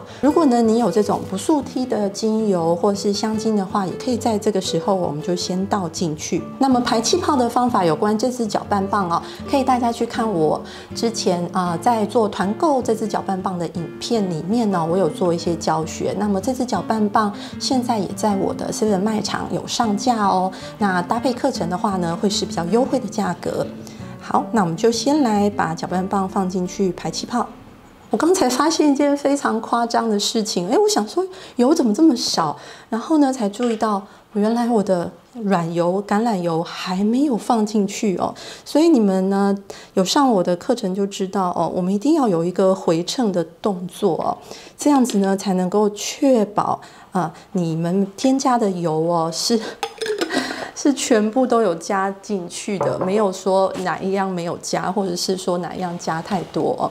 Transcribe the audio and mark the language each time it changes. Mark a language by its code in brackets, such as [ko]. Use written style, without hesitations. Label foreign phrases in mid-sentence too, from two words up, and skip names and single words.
[zh] 如果呢你有這種不速梯的精油或是香精的話，也可以在這個時候我們就先倒進去。那麼排氣泡的方法有關這支攪拌棒哦，可以大家去看我之前在做團購這支攪拌棒的影片裡面呢，我有做一些教學。那麼這支攪拌棒現在也在我的 7-Eleven 賣場有上架哦。那搭配課程的話呢，會是比較優惠的價格。好，那我們就先來把攪拌棒放進去排氣泡。我剛才發現一件非常誇張的事情，我想說油怎麼這麼少，然後呢才注意到原來我的軟油、橄欖油還沒有放進去哦，所以你們呢有上我的課程就知道哦，我們一定要有一個回稱的動作哦，這樣子呢才能夠確保你們添加的油哦是全部都有加進去的，沒有說哪一樣沒有加，或者是說哪一樣加太多哦。